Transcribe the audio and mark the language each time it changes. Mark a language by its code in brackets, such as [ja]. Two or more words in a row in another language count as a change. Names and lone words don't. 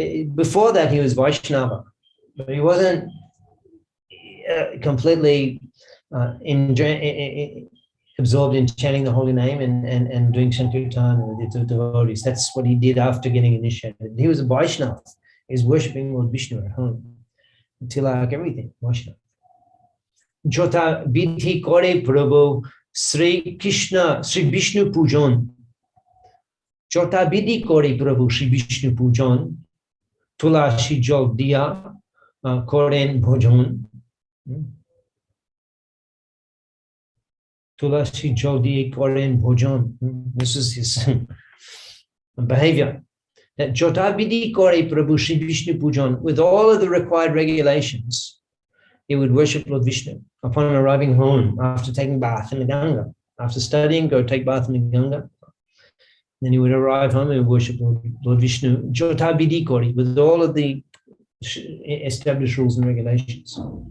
[en] Before that, he was Vaishnava, but he wasn't completely absorbed in chanting the holy name and doing Sankirtan with the devotees. That's what he did after getting initiated. He was a Vaishnava. He was worshipping Lord Vishnu at home. Tilak, everything, Vaishnava. [bn] যত বিধি করে প্রভু শ্রী কৃষ্ণ, শ্রী বিষ্ণু পূজন. যত বিধি করে প্রভু শ্রী বিষ্ণু পূজন. তুলসী জল দিয়া করেন ভোজন. তুলসী জল দিয়া করেন ভোজন. [en] This is his behavior. [bn] That যত বিধি করে প্রভু শ্রী বিষ্ণু পূজন, [en] with all of the required regulations, he would worship Lord Vishnu upon arriving home after taking bath in the Ganga. After studying, go take bath in the Ganga. Then he would arrive home and worship Lord Vishnu, [bn] যত বিধি করি, [en] with all of the established rules and regulations.